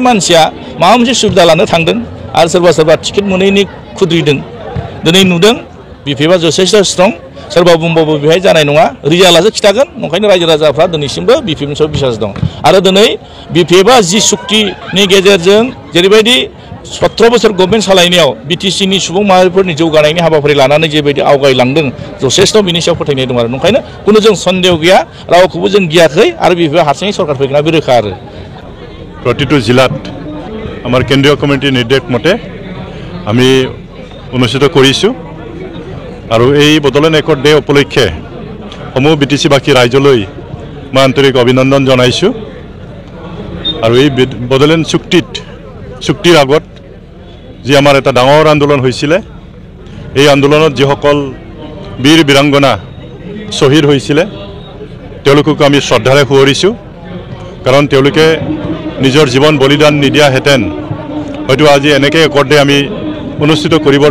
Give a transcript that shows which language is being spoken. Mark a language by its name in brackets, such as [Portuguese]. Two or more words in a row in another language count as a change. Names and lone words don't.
[Bodo] मानसिया माबा मोनसे सुबिदा लानो थांदों आरो सोरबा सोरबा टिकेट मोनैनि खुद्रिदों दिनै नुदों बिपिएफआ जथेस्थ स्ट्रं सोरबा बुंबाबो बेहाय जानाय नङा रिजाल्टआसो खिथागोन ओंखायनो रायजो राजाफ्रा दिनैसिमबो बिपिएफनि सायाव बिसास दं आरो दिनै बिपिएफआ जि सुक्तिनि गेजेरजों जेरैबायदि 17 बोसोर गभर्नमेन्ट सालायनायाव बिटिसिनि सुबुं माहारिफोरनि जौगानायनि हाबाफारि लानानै जेबायदि आवगायलांदों जथेस्थ बिनि सायाव फोथायनाय दं आरो ओंखायनो कुनु जों सन्देह गैया रावखौबो जों गियाखै आरो बिपिएफआ हारसिङै सरकार फैगोना बे रोखा आरो [Assamese] प्रतिটো जिलात আমাৰ কেন্দ্ৰীয় কমিটিৰ নিৰ্দেশ মতে আমি অনুষ্ঠিত কৰিছোঁ আৰু এই বড়োলেণ্ড একৰ্ড ডে উপলক্ষে সমূহ বিটিচিবাসী ৰাইজলৈ মই আন্তৰিক অভিনন্দন জনাইছোঁ আৰু এই বড়োলেণ্ড চুক্তিৰ আগত যি আমাৰ এটা ডাঙৰ আন্দোলন হৈছিলে এই আন্দোলনত যিসকল বীৰ বীৰাংগনা শ্বহীদ হৈছিলে তেওঁলোকক আমি শ্ৰদ্ধাৰে সোঁৱৰিছোঁ কাৰণ তেওঁলোকে নিজৰ জীৱন বলিদান নিদিয়াহেঁতেন হয়তো আজি এনেকৈ একৰ্ড ডে আমি অনুষ্ঠিত কৰিবৰ